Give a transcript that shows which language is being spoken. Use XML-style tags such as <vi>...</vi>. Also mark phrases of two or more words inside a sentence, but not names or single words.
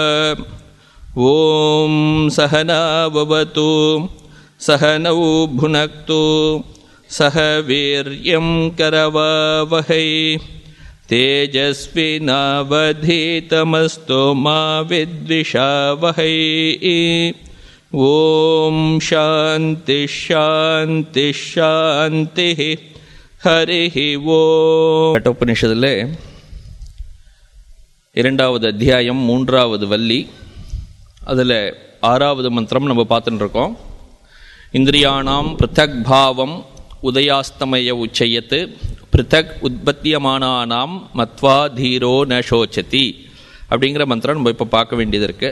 <sa>ॐ सहनाववतु सहनौ भुनक्तु सह वीर्यं करवावहै तेजस्विनावधीतमस्तु मा विद्विषावहै। ॐ शान्ति शान्ति शान्तिः हरिः ஓம்.</sa> <ta>கட்டோபனிஷத்திலே 2வது அத்தியாயம் 3வது வள்ளி, அதில் 6வது மந்திரம் நம்ம பார்த்துட்டு இருக்கோம்.</ta> <sa>इन्द्रियाणाम् पृथक् भावम् उदयास्तमय उच्चयत् पृथक् उत्पद्यमानानाम् मत्वा धीरो न शोचति</sa> <ta>அப்படிங்கிற மந்திரம் நம்ம இப்போ பார்க்க வேண்டியது இருக்குது.</ta>